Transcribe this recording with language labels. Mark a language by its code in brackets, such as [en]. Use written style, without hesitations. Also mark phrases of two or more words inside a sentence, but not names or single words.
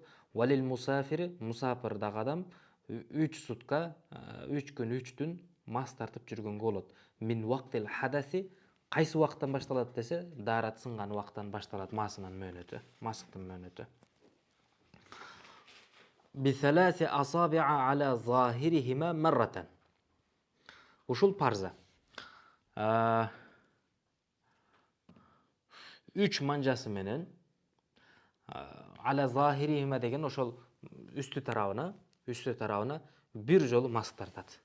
[ar] وللمسافر, [ky] мусафирдагы адам 3 сутка, 3 күн, 3 түн мас тартып жүргөнгө болот. [ar] من وقت الحدث, [ky] кайсы убакыттан башталат десе, дарат сынган убакыттан башталат масынын мөөнөтү, масыктын мөөнөтү. [ar] بثلاث أصابع على ظاهرهما مرة. [ky] Ушул парза. 3 манжасы менен [ar] على ظاهرهما [ky] деген ошол үстү тарабына бир жолу мас тартат.